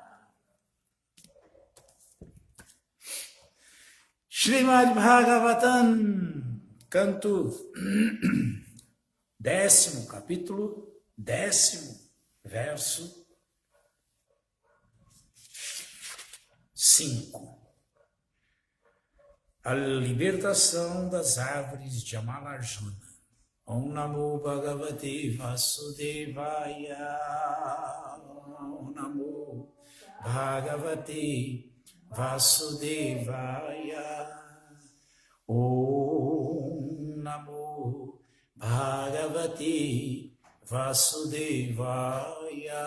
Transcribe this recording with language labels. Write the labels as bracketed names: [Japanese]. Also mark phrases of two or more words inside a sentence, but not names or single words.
[Portuguese] Srimad Bhagavatam, canto 10º, capítulo 10º, verso 5. A libertação das árvores de Amalarjuna. [Sanskrit] ॐ नमो भगवते वासुदेवाय. ॐ नमो भगवते वासुदेवाय. ॐ नमो भगवते वासुदेवाय.